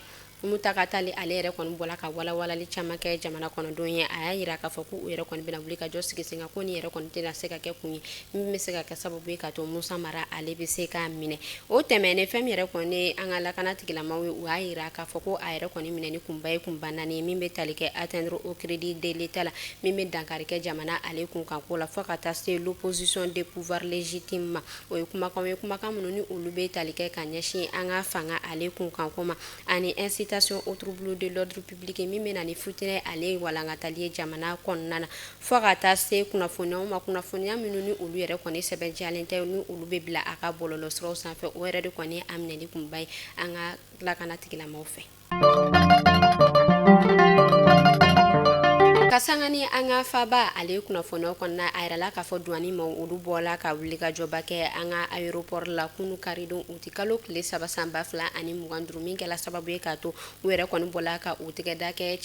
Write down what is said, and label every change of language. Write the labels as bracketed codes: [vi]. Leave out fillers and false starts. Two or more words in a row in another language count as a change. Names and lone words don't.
[bm] Mutaka Tali ale yɛrɛ kɔni bɔla ka walawalali caman kɛ jamana kɔnɔdenw ye a y'a yira k'a fɔ ko u yɛrɛ kɔni bɛna wuli ka jɔ sigi sen kan ko ni yɛrɛ kɔni tɛna se ka kɛ kun ye min bɛ se ka kɛ sababu ye ka to Musa Mara ale bɛ se k'a minɛ o tɛmɛnen fɛn min yɛrɛ kɔni an ka lakana tigilamaw ye u y'a yira k'a fɔ ko a yɛrɛ kɔni minɛ ni kunba ye kunba naani ye min bɛ tali kɛ atteindre [fr] au crédit de l'état [bm] la min bɛ dankari kɛ jamana ale kunkanko la fo ka taa se [fr] l'opposition des pouvoirs légitimes [bm] ma o ye kumakan minnu ni olu bɛ tali kɛ ka ɲɛsin an ka fanga ale kunkanko ma ani [fr] incitation au trouble de l'ordre public [bm] min bɛ na ni futinɛ ale walankatali ye jamana kɔnɔna na fo ka taa se kunnafoniyaw ma kunnafoniya minnu ni olu yɛrɛ kɔni sɛbɛntiyalen tɛ ni olu bɛ bila a ka bɔlɔlɔsiraw sanfɛ o yɛrɛ de kɔni ye a minɛli kunba ye an ka lakana tigilamaw fɛ ka sangani an ka faba ale kunnafoniyaw kɔnɔna a yirala k'a fɔ douane ma olu bɔla ka wuli ka jɔba kɛ an ka aéroport la kunu karidon u ti kalo tile 3 san 2025 min kɛla sababu ye k'a to u yɛrɛ kɔni bɔla ka u tigɛ da